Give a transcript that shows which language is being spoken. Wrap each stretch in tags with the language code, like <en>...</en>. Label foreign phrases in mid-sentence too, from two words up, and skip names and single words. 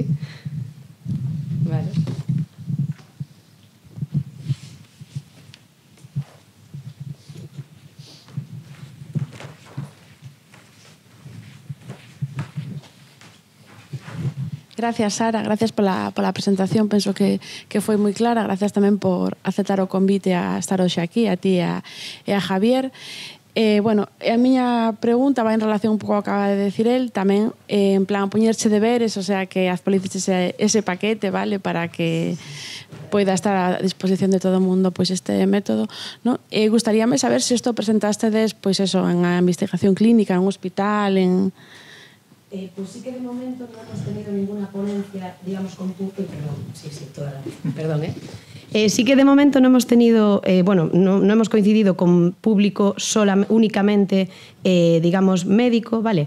<gl>Vale. Gracias, Sara, gracias pola presentación, penso que foi moi clara. Gracias tamén por aceptar o convite a estar hoxe aquí, a ti e a Javier. Bueno, a miña pregunta vai en relación un pouco ao que acaba de decir el, tamén en plan poñerche deberes,</gl> <es>o sea,</es> <gl>que actualices ese paquete, vale, para que poida estar a disposición de todo o mundo pois este método, ¿no? Gustaríame saber se isto presentastedes, pois eso, en a investigación clínica, en un hospital, en...</gl> <es>Pues sí que de momento no hemos tenido ninguna ponencia, digamos, con público. Perdón, sí que de momento no hemos tenido, no hemos coincidido con público únicamente, digamos, médico, ¿vale?</es>